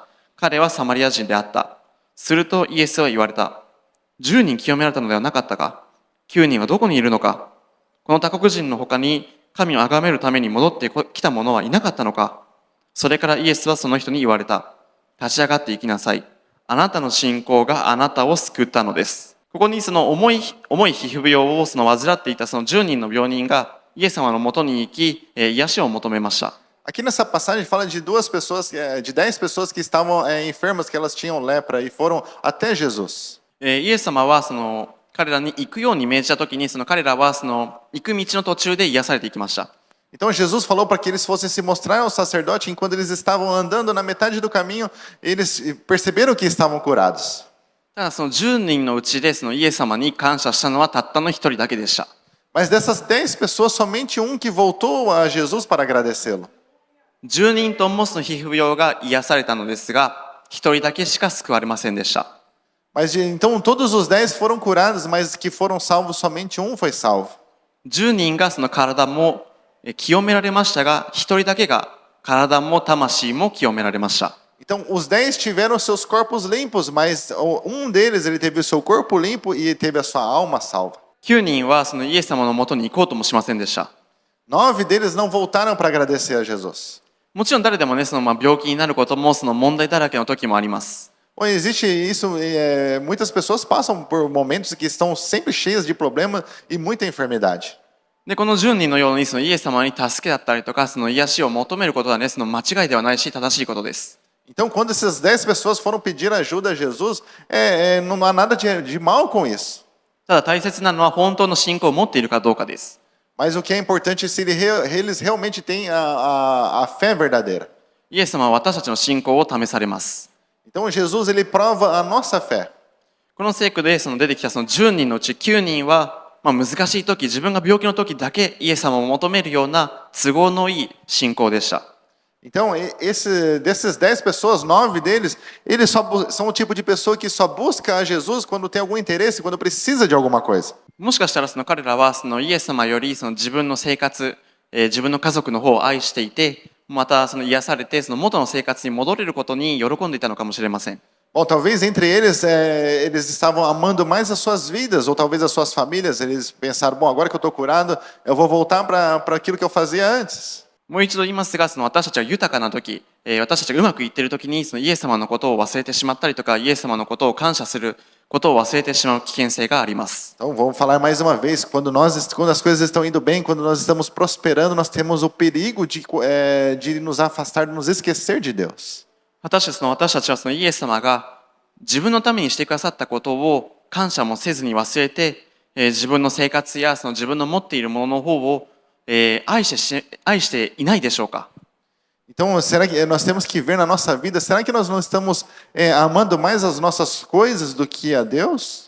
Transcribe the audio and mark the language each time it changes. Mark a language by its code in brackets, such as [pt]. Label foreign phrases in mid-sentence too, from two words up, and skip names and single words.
[ja] 彼はサマリア人であった。するとイエスは言われた。10人清められたのではなかったか ?9 人はどこにいるのかこの他国人の他に神を崇めるために戻ってきた者はいなかったのかそれからイエスはその人に言われた。立ち上がって行きなさい。あなたの信仰があなたを救ったのです。ここにその重い皮膚病を患っていたその10人の病人がイエス様のもとに行き、癒しを求めました。 [pt] Aqui nessa passagem fala de 10 pessoas que estavam enfermas, que elas tinham lepra e foram até Jesus. [ja] イエス様はその彼らに行くように命じたときに、その彼らはその行く道の途中で癒されていきました。 [pt] Então Jesus falou para que eles fossem se mostrar ao sacerdote, enquanto eles estavam andando na metade do caminho, eles perceberam que estavam curados. [ja] ただその10人のうちでそのイエス様に感謝したのはたったの1人だけでした。 [pt] Mas dessas 10 pessoas, somente um que voltou a Jesus para agradecê-lo. [ja] 10 人ともその皮膚病が癒されたのですが、1人だけしか救われませんでした。 [pt] Mas então todos os 10 foram curados, mas que foram salvos, somente um foi salvo. [ja] 10 人がその体も清められましたが、1人だけが体も魂も清められました。 [pt] Então, os 10 tiveram seus corpos limpos, mas um deles ele teve o seu corpo limpo e teve a sua alma salva. [ja] 9 人はそのイエス様のもとに行こうともしませんでした。 [pt] 9 deles não voltaram para agradecer a Jesus. [ja] もちろん誰でもね、その病気になることもその問題だらけの時もあります。 [pt] Bom, existe isso, muitas pessoas passam por momentos que estão sempre cheias de problemas e muita enfermidade. [ja] で、この10人のようにそのイエス様に助けだったりとか、その癒しを求めることはね、その間違いではないし、正しいことです。 [pt] Então, quando essas 10 pessoas foram pedir ajuda a Jesus, não há nada de mal com isso. [ja] ただ大切なのは本当の信仰を持っているかどうかです。 [pt] Mas o que é importante é se eles realmente têm a fé verdadeira. [ja] イエス様は私たちの信仰を試されます。 [pt] Então, Jesus ele prova a nossa fé. [ja] この聖句でその出てきたその10人のうち9人は、難しい時、自分が病気の時だけイエス様を求めるような都合のいい信仰でした。 [pt] Então, desses 10 pessoas, 9 deles, eles são o tipo de pessoa que só busca a Jesus quando tem algum interesse, quando precisa de alguma coisa. [ja] もしかしたらその彼らはそのイエス様よりその自分の生活、自分の家族の方を愛していて、またその癒されてその元の生活に戻れることに喜んでいたのかもしれません。 [pt] Bom, talvez entre eles, eles estavam amando mais as suas vidas, ou talvez as suas famílias. Eles pensaram, bom, agora que eu estou curado, eu vou voltar para aquilo que eu fazia antes. [ja] もう一度言いますが、その私たちは豊かな時、私たちがうまくいっている時にそのイエス様のことを忘れてしまったりとか、イエス様のことを感謝することを忘れてしまう危険性があります。 [pt] Então, vamos falar mais uma vez, quando as coisas estão indo bem, quando nós estamos prosperando, nós temos o perigo de nos afastar, de nos esquecer de Deus. [ja] 果たして私たちはそのイエス様が自分のためにしてくださったことを感謝もせずに忘れて、自分の生活やその自分の持っているものの方を愛していないでしょうか。 [pt] Então, será que nós temos que ver na nossa vida, será que nós não estamos amando mais as nossas coisas do que a Deus?